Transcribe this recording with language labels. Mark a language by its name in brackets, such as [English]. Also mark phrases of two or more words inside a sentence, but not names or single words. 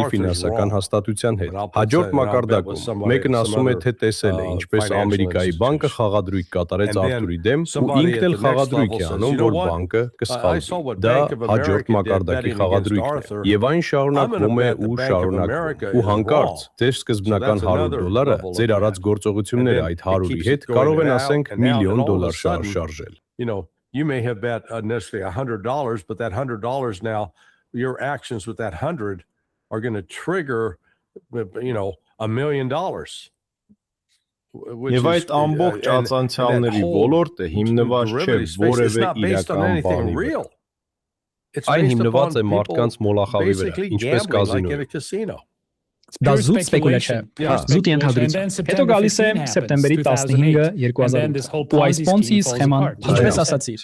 [Armenian] ֆինանսական հաստատության հետ։ Հաջորդ մակարդակում մեկն ասում է, թե տեսել է, ինչպես Ամերիկայի բանկը խաղադրույք կատարեց Արթուրի դեմ ու ինքն էլ խաղադրույք է անում, որ բանկը կսխալվի։ Դա հաջորդ մակարդակի խաղադրույքն է։ Եվ այն շարունակվում է ու շարունակվում։ Ու հանկարծ ձեր սկզբնական $100 ձեր արած գործողությունները այդ 100-ի հետ կարող են ասենք $1,000,000 շարժել։ [English] You may have bet necessarily $100, but that $100 now, your actions with that 100 are going to trigger, $1 million. [Armenian] Եվ այդ ամբողջ ածանցիալների ոլորտը հիմնված չէ որևէ իրական բանի վրա։ Այն հիմնված է մարդկանց մոլախավի վրա, ինչպես կազինո։ Դա զուտ սպեկուլյացիա է, զուտ ենթադրություն։ Հետո գալիս է սեպտեմբերի 15-ը 2008, ու այս Ponzi սխեման, ինչպես ասացիր։